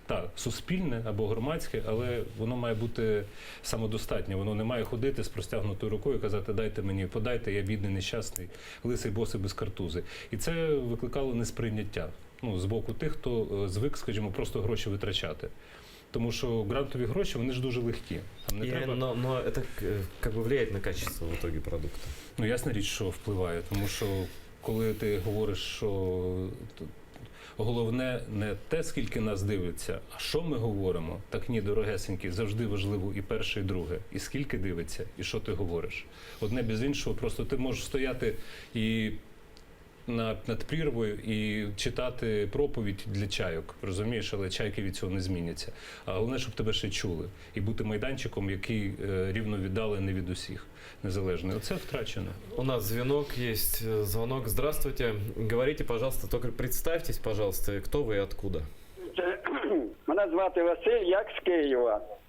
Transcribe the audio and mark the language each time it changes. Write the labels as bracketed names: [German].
[Ukrainian] Так, суспільне або громадське, але воно має бути самодостатнє. Воно не має ходити з простягнутою рукою і казати, дайте мені, подайте, я бідний, нещасний, лисий, босий, без картузи. І це викликало несприйняття, з боку тих, хто звик, скажімо, просто гроші витрачати. Тому що грантові гроші, вони ж дуже легкі. Там не треба... Но это как бы влияет на качество в итоге продукта. Ясна річ, що впливає. Тому що коли ти говориш, що головне не те, скільки нас дивиться, а що ми говоримо, так ні, дорогесенькі, завжди важливо і перше, і друге. І скільки дивиться, і що ти говориш. Одне без іншого, просто ти можеш стояти і над прірвою і читати проповідь для чайок, розумієш, але чайки від цього не зміняться. А головне, щоб тебе ще чули. І бути майданчиком, який рівно віддалений від усіх, незалежний. Оце втрачено. [Russian] У нас звонок есть. Звонок. Здравствуйте. Говорите, пожалуйста, только представьтесь, пожалуйста, кто вы и откуда. [Ukrainian] Мене звати Василь, як з Києва.